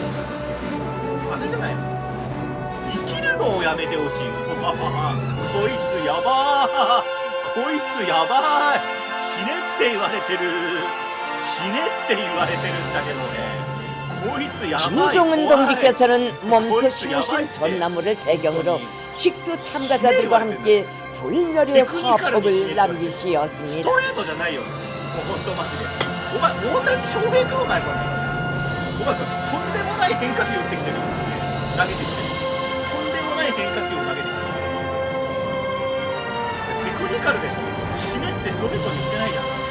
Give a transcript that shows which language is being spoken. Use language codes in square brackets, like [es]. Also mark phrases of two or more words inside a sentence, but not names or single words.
[ja] バカじゃないの。生きるのをやめてほしい。こいつやばー、こいつやばい、死ねって言われてる、死ねって言われてるんだけど俺、こいつやばい。 [ko] 김종은 동지께서는 몸소 심으신 전나무를 배경으로 식수 참가자들과 함께 불멸의 화폭을 남기시었습니다. [ja] ストレートじゃないよ。もう本当マジで。お前大谷翔平かお前これ。お前とんでもない変化球打ってきてるよ。投げてきてる。とんでもない変化球を投げてきてる。テクニカルでしょ。死ねってストレートに言ってないじゃん。